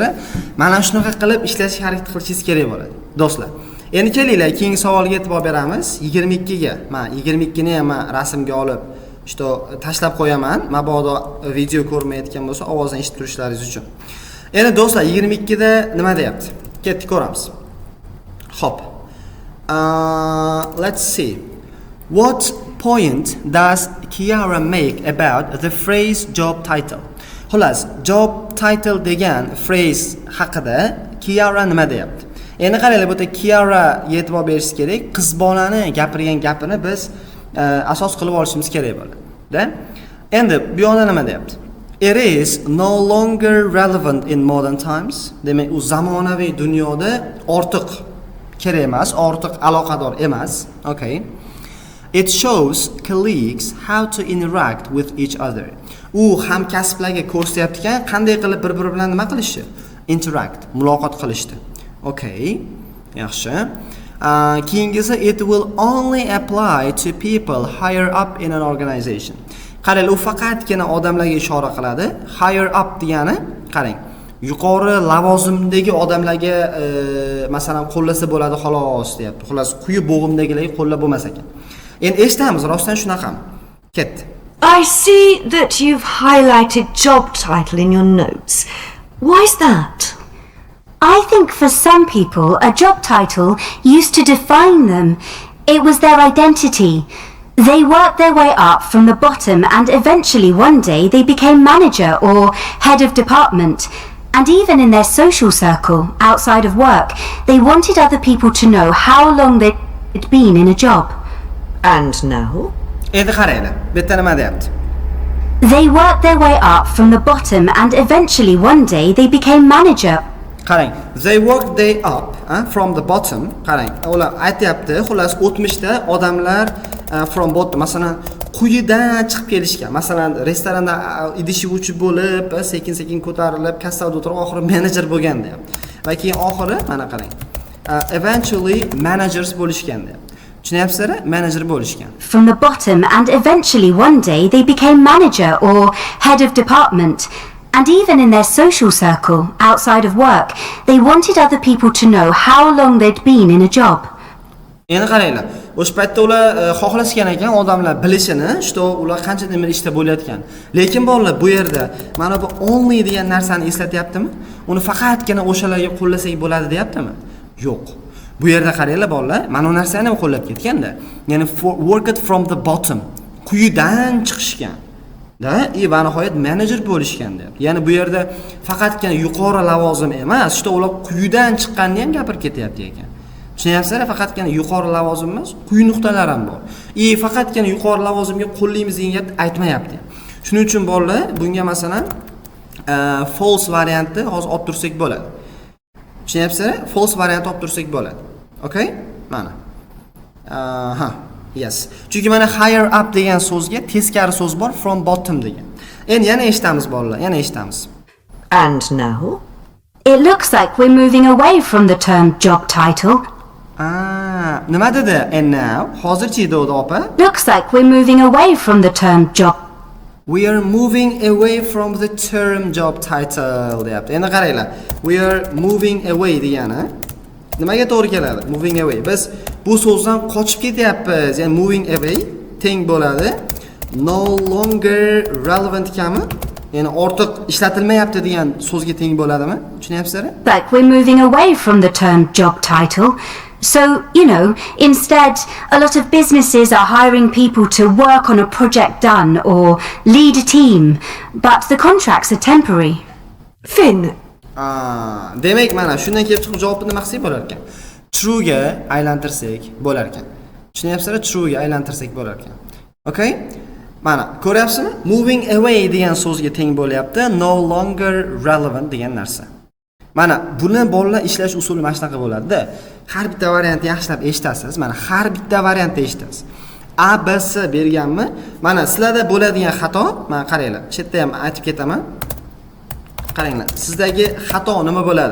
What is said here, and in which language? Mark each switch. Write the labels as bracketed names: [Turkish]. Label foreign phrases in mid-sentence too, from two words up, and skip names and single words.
[Uzbek] Mana shunaqa qilib ishlashga harakat qilishingiz kerak bo'ladi. Do'stlar, endi kelinglar, keyingi savolga e'tibor beramiz. 22 ga. Men 22 ni ham rasmga olib, tashlab qo'yaman. Mabodo video ko'rmayotgan bo'lsa, ovozini eshitib turishlaringiz uchun. Endi do'stlar, 22 da nima deyapti? Ketdik ko'ramiz. Xo'p. [English] Let's see. What point does Kiara make about the phrase job title? [Uzbek] Xo'las, [English] job title [Uzbek] degan phrase haqida Kiara nima deyapti? Endi qaranglar, bu yerda Kiara e'tibor berish kerak. Qiz bolani gapirgan gapini biz asos qilib olishimiz kerak bo'ladi-da. Endi bu yoqda nima deyapti? [English] It is no longer relevant in modern times. [Uzbek] Demak, u zamonaviy dunyoda ortiq kerak emas, ortiq aloqador emas. Okay. [English] It shows colleagues how to interact with each other. [Uzbek] U hamkasblarga ko'rsatyapti-ki, qanday qilib bir-biri bilan nima qilishni? Interact, muloqot qilishni. Okay. Yaxshi. Keyingisi, [English] it will only apply to people higher up in an organization. [Uzbek] Qarang, u faqatgina odamlarga ishora qiladi. [English] Higher up [Uzbek] degani, qarang, yuqori lavozimdagi odamlarga masalan qo'llasa bo'ladi xolos deyapti. Xolos, quyi bo'g'imdagilarga qo'llab bo'lmas ekan. Endi eshitamiz, rostdan shunaqami? Ketdi. [English] I see that you've highlighted job title in your notes. Why is that? I think for some people, a job title used to define them. It was their identity. They worked their way up from the bottom and eventually one day they became manager or head of department. And even in their social circle, outside of work, they wanted other people to know how long they'd been in a job. And now? [Uzbek] Endi qaranglar, bu yerda nima deyapti? [English] They worked their way up from the bottom and eventually one day they became manager. [Uzbek] Qarang, [English] they worked they up from the bottom. [Uzbek] Qarang, ular aytyapti, xullas o'tmishda odamlar [English] from bottom, [Uzbek] masalan, quyidan chiqib kelishgan. Masalan, restoranda idish yuvuvchi bo'lib, sekin-sekin ko'tarilib, kassada o'tirib, oxiri menejer bo'lgan deyapti. Va keyin oxiri mana qarang. [English] Eventually managers [Uzbek] bo'lishgan deyapti. Tushunyapsizlar? Manager bo'lishgan. [English] From the bottom and eventually one day they became manager or head of department. And even in their social circle, outside of work, they wanted other people to know how long they'd been in a job. [Uzbek] Endi qaranglar, o'sha paytda ular xohlashgan ekan odamlar bilishini, ular qancha nima ishda bo'layotgan. Lekin bolalar, bu yerda mana bu only degan narsani eslatyaptimi? Uni faqatgina o'shalarga qo'llasak bo'ladi deyaptimi? Yo'q. Bu yerda qaranglar bolalar, mana bu narsani ham qo'llab ketganda. [English] Ya'ni worked from the bottom, [Uzbek] quyidan chiqishgan. Da, va nihoyat manager bo'lishgan deyapti. Ya'ni bu yerda faqatgina yuqori lavozim emas, ular quyidan chiqqanini ham gapirib ketyapti ekan. Tushunyapsizlar? Faqatgina yuqori lavozim emas, quyi nuqtalar ham bor. Faqatgina yuqori lavozimga qo'llaymiz degan gapni aytmayapti. Shuning uchun bolalar, bunga masalan false variantni hozir olib tursak bo'ladi. Tushunyapsizlar? False variant olib tursak bo'ladi. [English] Okay? Mana. Yes. [Uzbek] Chunki mana [English] higher up [Uzbek] degan so'zga teskari so'z bor, [English] from bottom degan. [Uzbek] Endi yana eshitamiz bolalar, yana eshitamiz. [English] And now? It looks like we're moving away from the term job title. [Uzbek] Nima dedi? [English] And now? [Uzbek] Hozirchi dedi opa. [English] Looks like we're moving away from the term job. We are moving away from the term job title deyapti. [Uzbek] Endi qaranglar. [English] We are moving away [Uzbek] degani nimaga to'g'ri keladi? [English] Moving away. [Uzbek] Biz bu so'zdan qochib ketyapmiz. Ya'ni [English] moving away [Uzbek] teng bo'ladi. [English] No longer relevant kami? [Uzbek] Ya'ni ortiq ishlatilmayapti degan so'zga teng bo'ladimi? Tushunyapsizlar? [English] Like we're moving away from the term job title. So, instead, a lot of businesses are hiring people to work on a project done or lead a team, but the contracts are temporary. Finn, [Uzbek] Demak, mana shundan kelib chiqib javobni nima qilsak bo'lar ekan? True ga aylantirsak bo'lar ekan. Tushunyapsizlar? True ga aylantirsak bo'lar ekan. Okay? Mana, ko'ryapsizmi? [English] Moving away [Uzbek] degan so'zga teng bo'lyapti. [English] No longer relevant [Uzbek] degan narsa. Mana buni bolalar ishlash usuli mana shunaqa bo'ladi-da. Har bitta variantni yaxshilab eshitasiz. Mana har bitta variantni eshitasiz. A, B, C berganmi? Mana sizlarda bo'ladigan xato, mana qaranglar. Shu yerda ham aytib ketaman. Qaranglar. Sizdagi xato nima bo'ladi?